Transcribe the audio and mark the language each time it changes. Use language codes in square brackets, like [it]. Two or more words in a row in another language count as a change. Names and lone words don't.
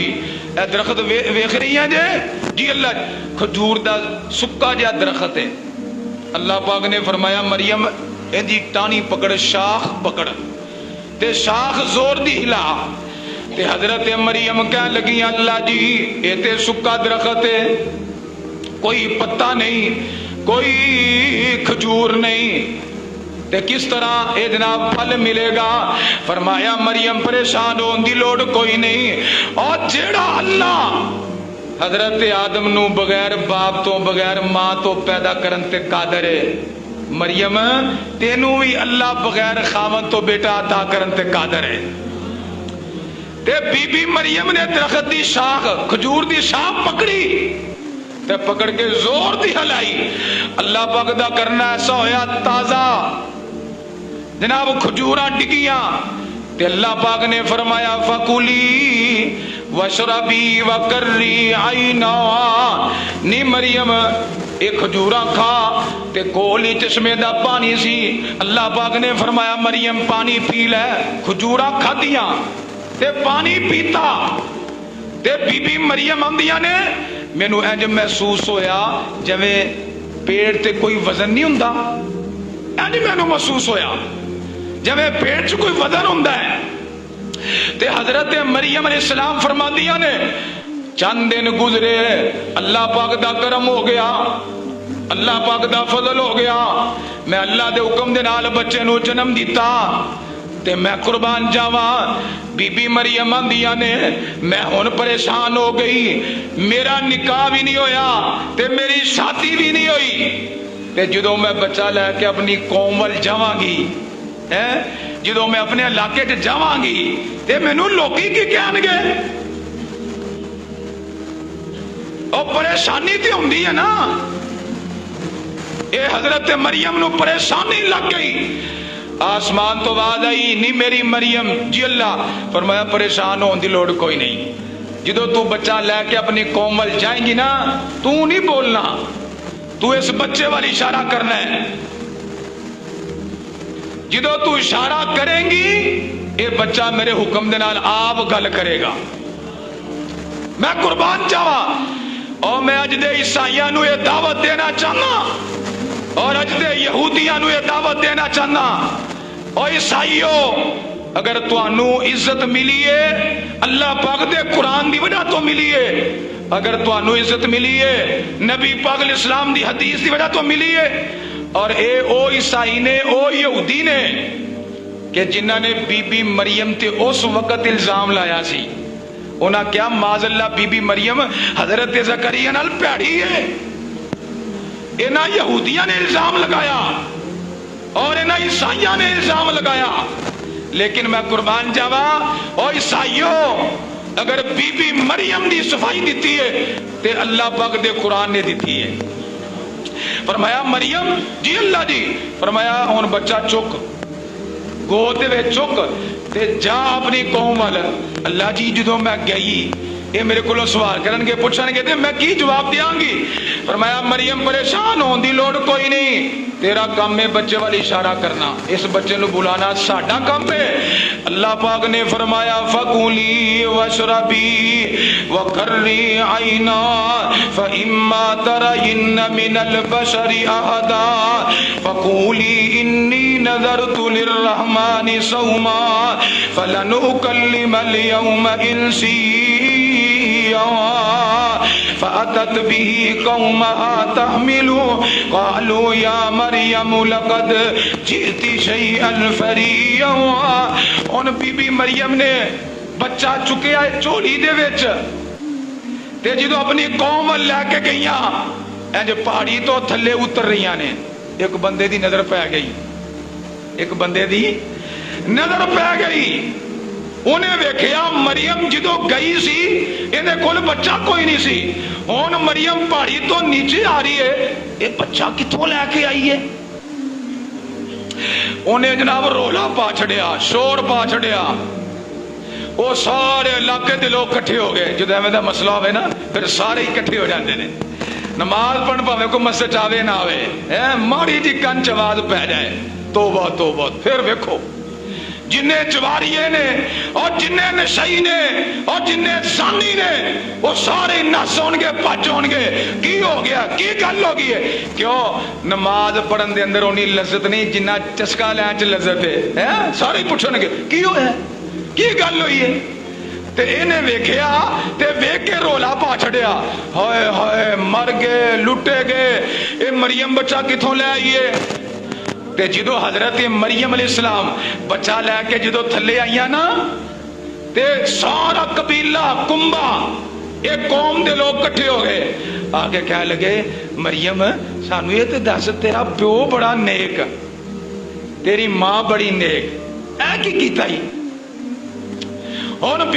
[pa] اے درخت ویکھ رہی ہیں جی اللہ کھجور دا سکا جا درخت ہے، اللہ پاک نے فرمایا مریم ایندی ٹانی پکڑ، شاخ پکڑ تے شاخ زور دی ہلا، تے حضرت مریم کہنے لگی اللہ جی اے تے سکا درخت ہے، کوئی پتا نہیں، کوئی کھجور نہیں، تے کس طرح اے جناب پھل ملے گا؟ فرمایا مریم پریشان ہون دی لوڑ کوئی نہیں، اور جیڑا اللہ حضرت آدم نو بغیر باپ تو بغیر ماں تو پیدا کرن تے قادر ہے، مریم تینوں بھی اللہ بغیر خاون تو بیٹا عطا کرن تے قادر ہے۔ تے بی بی مریم نے درخت دی شاخ کھجور دی شاخ پکڑی تے پکڑ کے زور دی ہلائی، اللہ پاک دا کرنا ایسا ہویا تازہ جناب کھجوراں ڈگیاں، تے اللہ پاک نے فرمایا [ar] فَكُلِي وَاشْرَبِي وَقَرِّي عَيْنًا، [pa] نی مریم ایک کھجوراں کھا، تے کولی چشمے دا پانی سی، اللہ پاک نے فرمایا مریم پانی پی لے، کھجوراں کھادیاں تے پانی پیتا، تے بی بی مریم آندیاں نے مینوں انج محسوس ہویا جویں پیٹ تے کوئی وزن نہیں ہوندا، انج مینوں محسوس ہویا جویں پیٹ چ کوئی وزن ہوندا ہے۔ تے حضرت مریم [ar] علیہ السلام [pa] فرماندیاں نے چند دن گزرے، اللہ پاک دا کرم ہو گیا، اللہ پاک دا فضل ہو گیا، میں اللہ دے حکم دے نال بچے نو جنم دیتا، تے میں قربان جاواں بی بی مریم آندیاں نے میں ہن پریشان ہو گئی، میرا نکاح بھی نہیں ہویا تے میری شادی بھی نہیں ہوئی، تے جدوں میں بچہ لے کے اپنی قوم ول جاواں گی، جدوں میں اپنے علاقے چ جاواں گی تے مینوں لوکی کی کہن گے؟ او پریشانی تے ہوندی ہے نا، اے حضرت مریم نو پریشانی لگ گئی، آسمان تو آواز آئی نہیں میری مریم، جی اللہ، فرمایا پریشان ہون دی لوڑ کوئی نہیں، جدو تو بچہ لے کے اپنی قوم ول جائیں گی نا تو نہیں بولنا، تو اس بچے والی اشارہ کرنا ہے، جدو تو اشارہ کریں گی اے بچہ میرے حکم دے نال آپ گل کرے گا، میں قربان جاواں، اور میں اج دے عیسائیاں نو یہ دعوت دینا چاہنا، اور اج دے یہودیاں نو یہ دعوت دینا چاہنا، اور عیسائیوں اگر تانوں عزت ملی ہے اللہ پاک دے قرآن دی وجہ تو ملی ہے، اگر تانوں عزت ملی ہے نبی پاک [ar] علیہ السلام [pa] دی حدیث دی وجہ تو ملی ہے، اور اے او عیسائی نے او یہودی نے کہ جنہاں نے بی بی مریم تے اس وقت الزام لایا سی، انہاں کیا [ar] معاذ اللہ [pa] بی بی مریم حضرت زکریا نال پیڑی ہے، انہاں یہودیاں نے الزام لگایا اور انہاں عیسائیاں نے الزام لگایا، لیکن میں قربان جاواں او عیسائیوں اگر بی بی مریم دی صفائی دیتی ہے تے اللہ پاک دے قرآن نے دیتی ہے، فرمایا مریم جی اللہ جی، فرمایا ہن بچہ چک گود دے چک تے جا اپنی قوم وال، اللہ جی جدوں میں گئی یہ میرے کو سوال کرن گے پوچھن گے تے میں کی جواب دیاں گی، فرمایا مریم پریشان ہون دی لوڑ کوئی نہیں، تیرا کام ہے بچے والی اشارہ کرنا، اس بچے نو بلانا ساڈا کام ہے، اللہ پاک نے فرمایا [ar] فَكُلِي وَاشْرَبِي وَقَرِّي عَيْنًا فَإِمَّا تَرَيِنَّ مِنَ الْبَشَرِ أَحَدًا فَقُولِي إِنِّي نَذَرْتُ لِلرَّحْمَنِ صَوْمًا فَلَنْ أُكَلِّمَ الْيَوْمَ إِنسِيًّا فأتت به قومها تحمله قالوا يا مريم لقد جئت شيئا فريا، [pa] ان بی بی مریم نے بچہ چکیا چولی دے وچ تے جدو اپنی قوم لے کے گئیاں انج پہاڑی تو تھلے اتر رہیاں نے، ایک بندے دی نظر پہ گئی، ایک بندے دی نظر پہ گئی، انہیں ویکھیا مریم جدو گئی سی انہیں کول بچہ کوئی نہیں سی، ہن مریم پہاڑی تو نیچے آ رہی ہے، یہ بچہ کتوں لے کے آئی ہے، انہیں جناب رولا پا چھڑیا، شور پا چھڑیا، وہ سارے علاقے دے لوگ کٹھے ہو گئے، جدو ایویں دا مسئلہ ہوئے نا پھر سارے ہی کٹھے ہو جاندے نے، نماز پڑھ پاوے کو مسجد آوے نہ آوے، ماڑی جی کن چ آواز پہ جائے توبہ توبہ، پھر ویکھو جنہیں چواریے نے اور جنہیں نشئی نے اور جنہیں زانی نے وہ سارے نس ہون گے پچ ہون گے، کی ہو گیا کی گل ہو گئی ہے، کیوں نماز پڑھن دے اندر ہونی لذت نہیں جنہ چسکا لین چ لذت ہے، سارے پوچھن گے کی ہوا ہے کی گل ہوئی ہے، تے انہیں ویکھیا تے ویکھ کے رولا پا چھڑیا، ہائے ہائے مر گئے لٹے گئے، اے مریم بچہ کتھوں لے آئیے، تے جدو حضرت مریم [ar] علیہ السلام [pa] بچہ لے کے جدو تھلے آئیاں نا تے سارا قبیلہ کنبا ایک قوم دے لوگ کٹھے ہو گئے آگے کہنے لگے مریم سانو یہ تے دس تیرا پیو بڑا نیک تیری ماں بڑی نیک اے کی کیتا ہی اور بی